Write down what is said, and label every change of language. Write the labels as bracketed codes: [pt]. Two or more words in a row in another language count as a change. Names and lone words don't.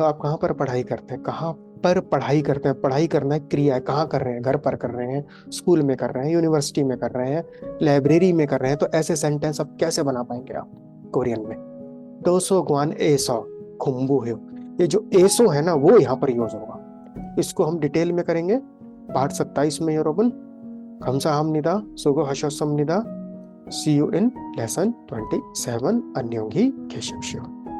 [hi] आप कहाँ पर पढ़ाई करते हैं, कहाँ पर पढ़ाई करते हैं, पढ़ाई करना है क्रिया है, कहाँ कर रहे हैं, घर पर कर रहे हैं, स्कूल में कर रहे हैं, यूनिवर्सिटी में कर रहे हैं, लाइब्रेरी में कर रहे हैं। तो ऐसे सेंटेंस आप कैसे बना पाएंगे आप कोरियन में? [ko] 도서관 에서 공부 [hi] है, ये जो एसो है ना वो यहाँ पर यूज होगा। इसको हम डिटेल में करेंगे पार्ट 27 में। [ko] 여러분 감사합니다, 수고하셨습니다. [en] See you in lesson 27. [ko] 안녕히 계십시오।